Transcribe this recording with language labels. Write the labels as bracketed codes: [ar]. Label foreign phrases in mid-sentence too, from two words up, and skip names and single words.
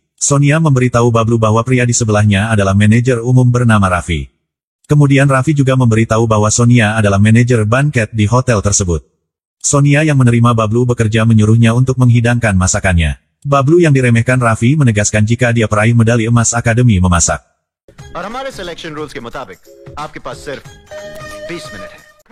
[id] Sonia memberitahu Bablu bahwa pria di sebelahnya adalah manajer umum bernama Raffi. Kemudian Raffi juga memberitahu bahwa Sonia adalah manajer banket di hotel tersebut. Sonia yang menerima Bablu bekerja menyuruhnya untuk menghidangkan masakannya. Bablu yang diremehkan Raffi menegaskan jika dia peraih medali emas akademi memasak. [hi] और हमारे [en] selection rules [hi] के मुताबिक आपके पास सिर्फ 20 मिनट है।